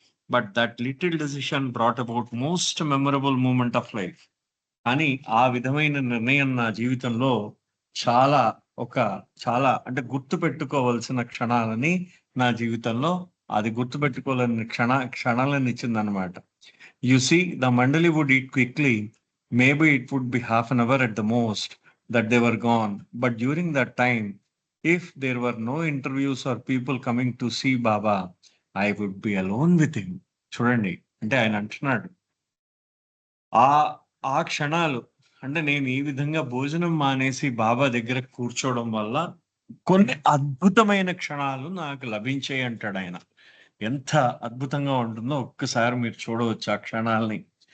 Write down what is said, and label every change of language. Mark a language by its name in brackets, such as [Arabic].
[English] But that little decision brought about most memorable moment of life. [Telugu] కానీ ఆ విధమైన నిర్ణయం నా జీవితంలో చాలా ఒక చాలా అంటే గుర్తుపెట్టుకోవాల్సిన క్షణాలని నా జీవితంలో అది గుర్తుపెట్టుకోలేని క్షణాలను ఇచ్చిందనమాట. [English] You see, the Mandali would eat quickly. Maybe it would be half an hour at the most that they were gone. But during that time, if there were no interviews or people coming to see Baba, I would be alone with him. [Telugu] చూడండి. అంటే ఆయన అంటున్నాడు. ఆ ఆ క్షణాలు అంటే నేను ఈ విధంగా భోజనం మానేసి బాబా దగ్గర కూర్చోవడం వల్ల కొన్ని అద్భుతమైన క్షణాలు నాకు లభించాయి అంటాడాయన. ఎంత అద్భుతంగా ఉంటుందో ఒక్కసారి మీరు చూడవచ్చు ఆ క్షణాల్ని.